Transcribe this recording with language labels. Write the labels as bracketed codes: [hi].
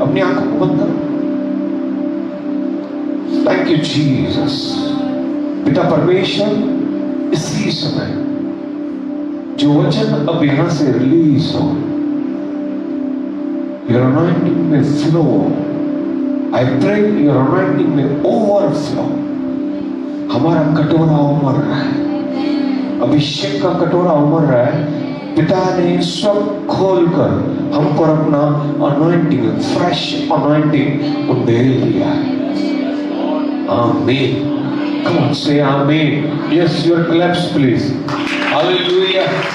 [hi] अपनी आंखों को बंद करो. [en] Thank you Jesus. [hi] पिता परमेश्वर, इसी समय जो वचन अब यहां से रिलीज हो, [en] your anointing may flow. I pray your anointing may overflow. [hi] हमारा कटोरा उमड़ रहा है, अभिषेक का कटोरा उमड़ रहा है. पिता ने सब खोलकर हमको अपना anointing, फ्रेश anointing को डेल दिया है. [en] आमीन. Come on, say amen. Yes, your claps please. Hallelujah.